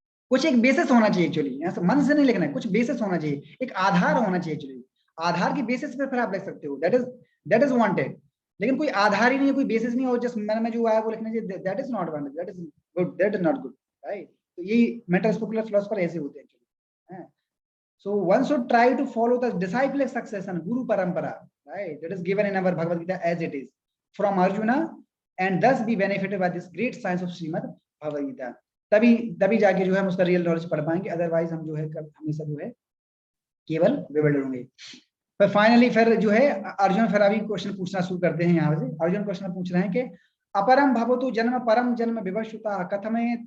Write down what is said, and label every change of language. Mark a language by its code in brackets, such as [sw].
[hi] कुछ एक बेसिस होना चाहिए एक्चुअली, ऐसा मन से नहीं लिखना है, कुछ बेसिस होना चाहिए, एक आधार होना चाहिए एक्चुअली। आधार की बेसिस पे फिर आप लिख सकते हो, [en] That is wanted. [hi] लेकिन कोई आधार ही नहीं है, कोई बेसिस नहीं है, और जस्ट मन में जो आया वो लिखना चाहिए, [en] That is not wanted, that is good, that is not good, right? [hi] तो यही मेंटल स्पेकुलर फिलोसोफर ऐसे होते हैं actually. [en] So one should try to follow the disciplic succession, Guru Parampara, right? That is given in our Bhagavad Gita as it is from Arjuna, and thus be benefited by this great science of Srimad Bhagavad Gita. [hi] तभी जाके जो है हम उसका real knowledge पढ़ पाएंगे, [en] otherwise [hi] हम जो है हमेशा जो है केवल बेवल्डर होंगे। पर फाइनली फिर जो है अर्जुन फिर अभी क्वेश्चन पूछना शुरू करते हैं। यहाँ से अर्जुन क्वेश्चन पूछ रहे हैं कि अपरम भवतु जन्म परम जन्म विवशुता कथमे